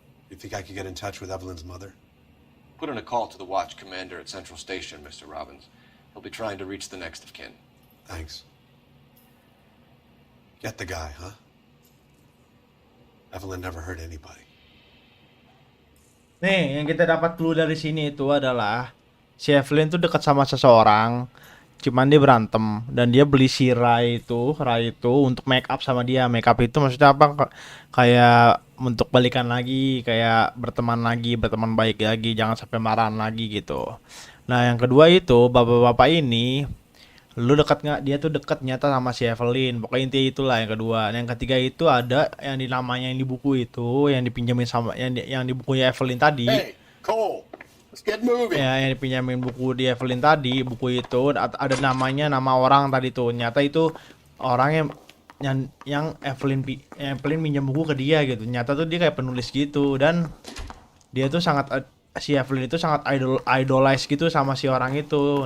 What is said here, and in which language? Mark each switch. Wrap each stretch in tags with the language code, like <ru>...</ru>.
<en>You think I could get in touch with Evelyn's mother? Put in a call to the watch commander at Central Station, Mr. Robbins. He'll be trying to reach the next of kin. Thanks. Get the guy, huh? Evelyn never hurt anybody.</en> <id>nih yang kita dapat clue dari sini itu adalah si Evelyn tuh dekat sama seseorang, cuman dia berantem dan dia beli si Ray itu untuk make up sama dia. Make up itu maksudnya apa? Kayak untuk balikan lagi, kayak berteman baik lagi, jangan sampai marahan lagi gitu. Nah yang kedua itu bapak-bapak ini, lu dekat nggak? Dia tuh dekat nyata sama si Evelyn. Pokoknya intinya itulah yang kedua. Yang ketiga itu ada yang di namanya yang di buku itu, yang dipinjemin sama yang di bukunya Evelyn tadi.</id> <en>Hey, Cole, let's get moving.</en> <id>Ya, yang dipinjamin buku di Evelyn tadi, buku itu ada namanya, nama orang tadi tuh. Nyata itu orang yang Evelyn minjam buku ke dia gitu. Nyata tuh dia kayak penulis gitu, dan dia tuh si Evelyn itu sangat idolize gitu sama si orang itu.</id>